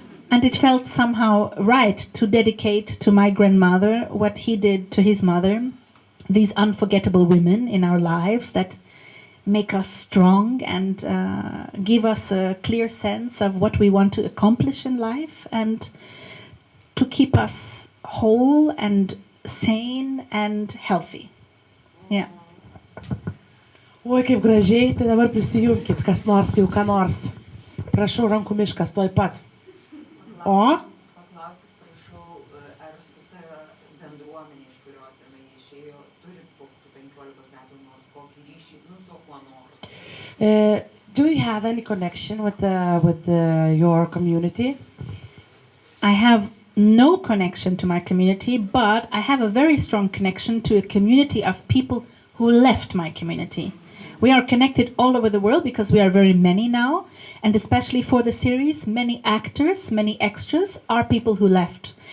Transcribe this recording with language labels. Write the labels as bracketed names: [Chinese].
[English] And it felt somehow right to dedicate to my grandmother what he did to his mother, these unforgettable women in our lives that make us strong and give us a clear sense of what we want to accomplish in life and to keep us whole and sane and healthy. Yeah. [Lithuanian] Oi, kaip gražiai, tai dabar prisijunkit, kas nors, jau ką nors. Prašau, rankų miškas, tuoj pat. O? Paklauskit, prašau, ar su ta bendruomenė, iš kurios jinai išėjo, turi po 15 metų nors kokį ryšį, su kuo nors? [English] Do you have any connection with your community? I have no connection to my community, but I have a very strong connection to a community of people who left my community. We are connected all over the world because we are very many now, and especially for the series, many actors, many extras are people who left.